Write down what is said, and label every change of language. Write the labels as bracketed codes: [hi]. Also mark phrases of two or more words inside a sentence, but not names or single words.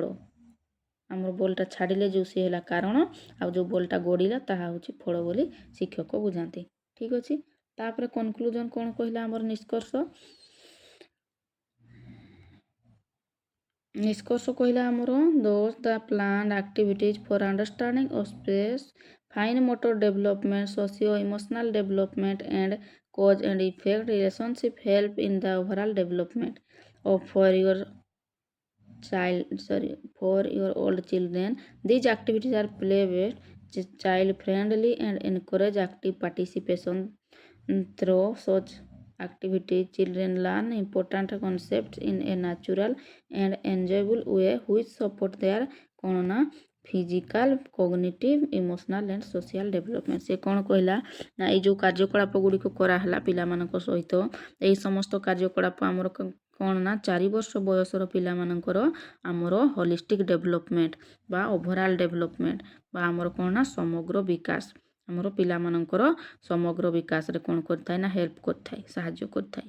[or] ଆମର ବଲ୍ଟା ଛାଡ଼ିଲେ ଯେଉଁ ସିଏ ହେଲା କାରଣ, ଆଉ ଯେଉଁ ବଲ୍ଟା ଗଡ଼ିଲା ତାହା ହେଉଛି ଫଳ ବୋଲି ଶିକ୍ଷକ ବୁଝାନ୍ତି। ଠିକ୍ ଅଛି, ତାପରେ କନକ୍ଲୁଜନ୍ କ'ଣ କହିଲା? ଆମର ନିଷ୍କର୍ଷ କହିଲା ଆମର [en] those the planned activities for understanding of space, fine motor development, socio emotional development and cause and effect relationship help in the overall development of for your old children. These activities are play based, child friendly and encourage active participation. Through such activities children learn important concepts in a natural and enjoyable way which support their [or] କ'ଣ ନା [en] physical, cognitive, emotional and social development. [or] ସେ କ'ଣ କହିଲା ନା ଏଇ ଯେଉଁ କାର୍ଯ୍ୟକଳାପ ଗୁଡ଼ିକ କରାହେଲା ପିଲାମାନଙ୍କ ସହିତ, ଏଇ ସମସ୍ତ କାର୍ଯ୍ୟକଳାପ ଆମର କ'ଣ ନା 4 ବର୍ଷ ବୟସର ପିଲାମାନଙ୍କର ଆମର [en] holistic development [or] ବା [en] overall development [or] ବା ଆମର କ'ଣ ନା ସମଗ୍ର ବିକାଶ, ଆମର ପିଲାମାନଙ୍କର ସମଗ୍ର ବିକାଶରେ କ'ଣ କରିଥାଏ ନା ହେଲ୍ପ କରିଥାଏ, ସାହାଯ୍ୟ କରିଥାଏ।